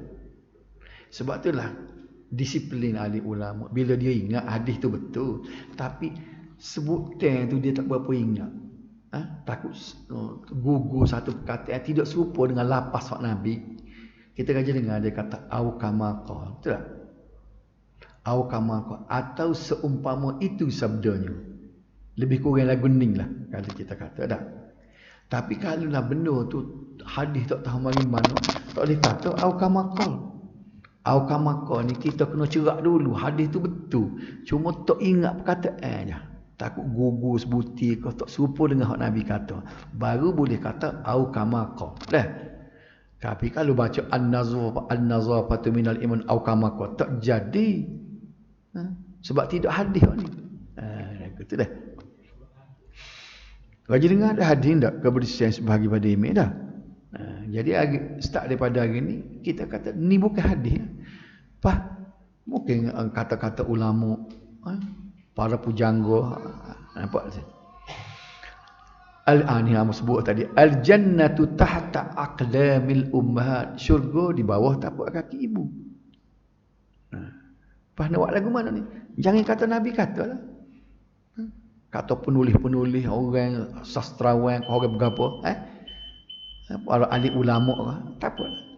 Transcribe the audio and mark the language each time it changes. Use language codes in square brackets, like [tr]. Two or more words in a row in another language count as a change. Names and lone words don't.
[ms] Sebab itulah disiplin ahli ulama. Bila dia ingat hadis tu betul, tapi sebutan tu dia tak berapa ingat. Takut gugur satu perkataan tidak serupa dengan lapas hak Nabi. Kita kaji dengar dia kata [ar] au kama qala. [ms] Betul tak? [ar] Au kama qala, [ms] atau seumpama itu sabdanya. Lebih kurang lagu ning lah kalau kita kata dah. Tapi kalau lah benda tu hadis tak tahu mari mana, tak boleh kata [ar] au kama qala. Au kama qala [ms] ni kita kena cerak dulu hadis tu betul. Cuma tak ingat perkataan je. Takut gugur sebuti kau tak serupa dengan hak Nabi kata. Baru boleh kata [ar] au kama qala. [ms] Dah. Tapi kalau baca [ar] an-nazafatu minal iman au kama qala [ms] tak jadi. Sebab tidak hadis ni. Kata dah. Raja dengar ada hadis tak kebersihan sebahagian pada iman dah. Jadi start daripada hari ni kita kata ni bukan hadis. Mungkin kata-kata ulama, para pujangga, nampak tak? Ni hamba sebut tadi, [ar] al-jannatu tahta aqdamil ummahat. [ms] Syurga di bawah tapak kaki ibu. Nak buat lagu mana ni? Jangan kata Nabi kata lah. Kata penulis-penulis, orang sastrawan, orang berapa, para ahli ulama, tak apa.